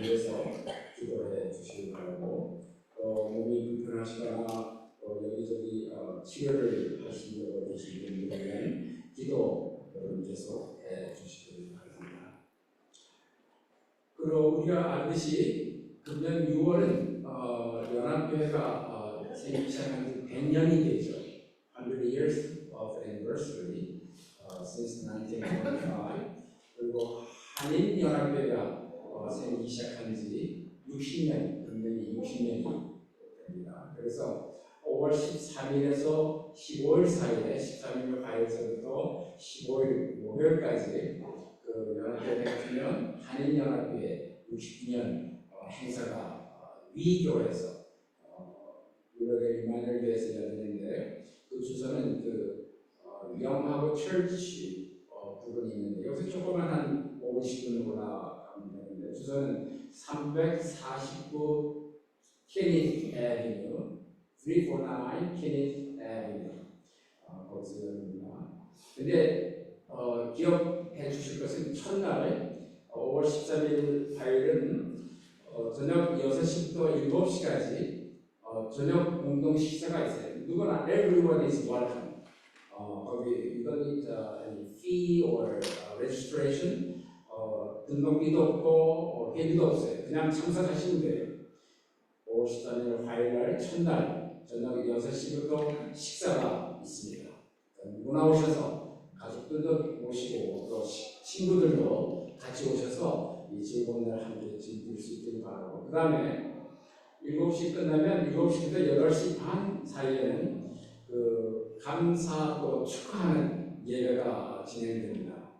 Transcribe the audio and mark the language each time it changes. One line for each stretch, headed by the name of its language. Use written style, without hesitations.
Korean: 위해서 기도해 주시기 바라고 몸이 불편하시거나 여기저기 치료를 하시려고 계신 분들은 기도 여러분께서 해 주시기 바랍니다. 그리고 우리가 알듯이 금년 6월은 연합교회가 생기 시작한 지 100년이 되죠.
English: 100 years of anniversary since 1925.
Korean: 그리고 한인연합회가 생기기 시작한 지 60년, 금년이 60년이 됩니다. 그래서 5월 13일에서 15일 사이에 13일 화요일부터 15일 목요일까지 그 연합회 100주년 한인연합회 60주년 행사가 위교에서 유럽의 이마누엘교회에서 열리는데 그 주소는 영하고 철치 부분이 있는데 여기서 조금만 한 50분 올라가면 되는데 주소는 349 케니스 애비뉴 349 케니스 애비뉴 거기서 열립니다. 근데 기억해 주실 것은 첫날 5월 13일 화요일은 저녁 6시부터 7시까지 저녁 공동 식사가 있어요. 누구나
English: everyone is welcome.
Korean: 거기
English: you don't need any fee or registration.
Korean: 등록비도 없고 회비도 없어요. 그냥 참석하시면 돼요. 5월 13일 화요일날 첫날 저녁 6시부터 식사가 있습니다. 누구나 오셔서 가족들도 모시고 또 친구들도 같이 오셔서 이 즐거운 날 함께 즐길 수 있기를 바라고 그 다음에 7시 끝나면 7시부터 8시 반 사이에는 감사 또 축하하는 예배가 진행됩니다.